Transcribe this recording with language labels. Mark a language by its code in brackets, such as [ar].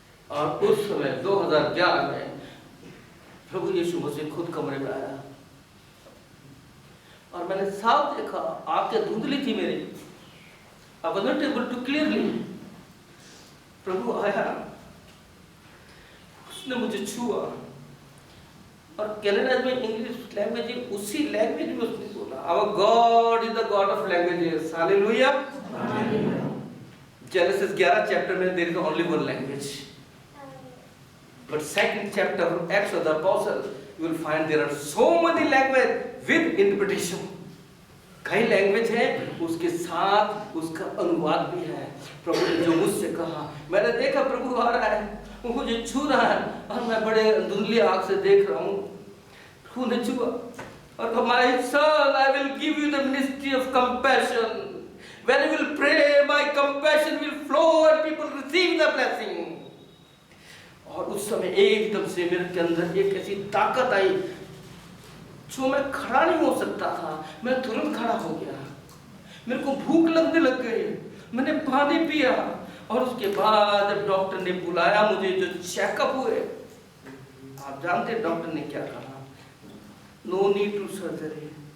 [hi] और उस समय 2011 में प्रभु यीशु मसीह खुद कमरे में आया और मैंने साफ देखा, आंखें धुंधली थी मेरी, [en] I was not able to clearly। [hi] प्रभु आया, उसने मुझे छुआ और कनाडा में इंग्लिश लैंग्वेज, उसी लैंग्वेज में उसने बोला, [en] Our God is the God of languages। [hi] Hallelujah. [en] Genesis 11 chapter में there is only one language, but 2nd chapter Acts of the Apostles you will find there are so many language with interpretation। [hi] कई language है, उसके साथ उसका अनुवाद भी है। प्रभु ने जो मुझसे कहा, मैंने देखा प्रभु आ रहा है, वो मुझे छू रहा है और मैं बड़े धुंधली आंख से देख रहा हूँ। प्रभु ने छुआ और कहा, [en] My son, I will give you the ministry of compassion। When you will pray, my compassion will flow and people receive the blessing। [hi] और उस समय एकदम से मेरे के अंदर एक ऐसी ताकत आई जो मैं खड़ा नहीं हो सकता था। मैं तुरंत खड़ा हो गया, मेरे को भूख लगने लग गई, मैंने पानी पिया और उसके बाद जब डॉक्टर ने बुलाया मुझे, जो चेकअप हुए, आप जानते हैं डॉक्टर ने क्या कहा, [en] No need to surgery.